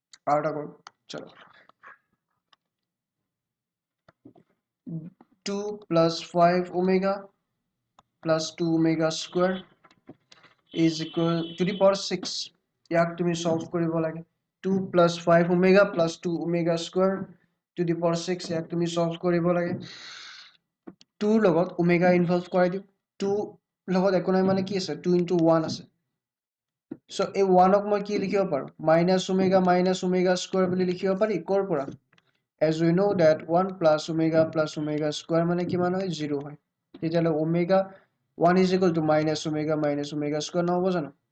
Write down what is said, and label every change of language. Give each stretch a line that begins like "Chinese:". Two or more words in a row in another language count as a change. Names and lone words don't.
Bangla: আরটা করো চলো
English: 2 plus 5 omega plus 2 omega square is equal to the power 6
Assamese: ইয়াক তুমি সলভ কৰিব লাগে
English: 2 plus 5 omega plus 2 omega square to the power 6
Assamese: ইয়াক তুমি সলভ কৰিব লাগে 2 লগত omega ইনভলভ কৰাই দিও 2 লগত একো নাই মানে কি আছে
English: 2 into 1
Assamese: আছে so এই 1 ক মই কি লিখিব পাৰো
English: minus omega square
Assamese: বুলি লিখিব পাৰি কৰ পৰা
English: as we know that 1 plus omega square
Assamese: মানে কিমান হয় 0 হয় তেতিয়ালে
English: omega 1 is equal to minus omega square
Assamese: নহব জানো